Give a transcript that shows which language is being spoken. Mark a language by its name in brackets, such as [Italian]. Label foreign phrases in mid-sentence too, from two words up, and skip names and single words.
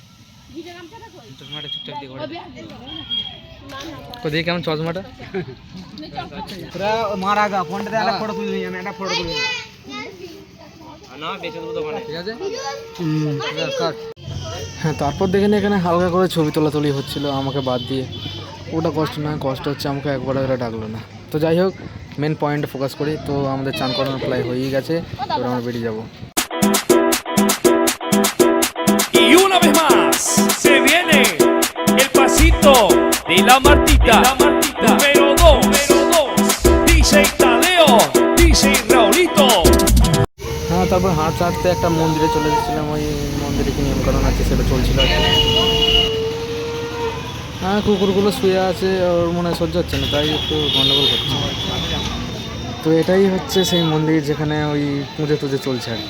[Bangla] চশমাটা চুপচাপ দিয়ে ঘরে দেখি কেমন চশমাটা মারা গা ফোনটা দিয়ে একটা ফটো তুলে নিই, আমি একটা ফটো তুলে নিই না, বেঁচে দেবো দোকানে। ঠিক আছে। হ্যাঁ, তারপর দেখেন এখানে হালকা করে ছবি তোলাতুলি হচ্ছিল আমাকে বাদ দিয়ে। ওটা কষ্ট না, কষ্ট হচ্ছে আমাকে একবার করে ডাকলো না। তো যাই হোক, [English] main point [Bangla] ফোকাস করি। তো আমাদের চান করানোর প্লাই হয়েই গেছে, এবার আমরা বেরিয়ে যাবো। [Spanish] Y una vez más se viene el pasito de la Martita, número 2, DJ Tadeo, DJ Raulito. [Bangla] হ্যাঁ, তারপর হাঁটতে হাঁটতে একটা মন্দিরে চলে এসেছিলাম। ওই মন্দিরে কি নিয়মকানুন আছে সেটা চলছিল আর কি। হ্যাঁ, কুকুরগুলো শুয়ে আছে, ওর মনে হয় সহ্য হচ্ছে না, তাই একটু গন্ডগোল করছে। তো এটাই হচ্ছে সেই মন্দির যেখানে ওই পুজো টুজো চলছে আর কি।